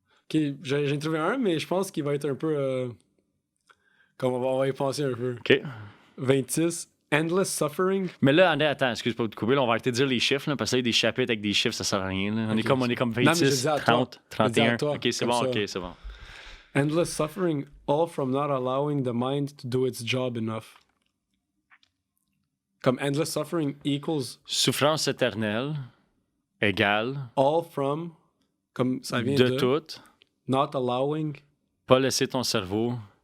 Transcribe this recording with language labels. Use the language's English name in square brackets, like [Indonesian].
[French] OK, j'ai trouvé un, mais je pense qu'il va être un peu... Comme on va y penser un peu. OK. [English] 26. Endless suffering. [French] Mais là, attends, excuse pas de couper. Là, on va arrêter de dire les chiffres, là, parce que là, il y a des chapitres avec des chiffres, ça sert à rien. Là. On est comme 26, non, 30, 31. Toi, OK, c'est bon, ça. OK, c'est bon. [English] Endless suffering, all from not allowing the mind to do its job enough. [French] Comme [English] endless suffering equals... [French] Souffrance éternelle égale... [English] All from, [French] comme ça vient de tout. [English] Not allowing... [French] Pas laisser ton cerveau...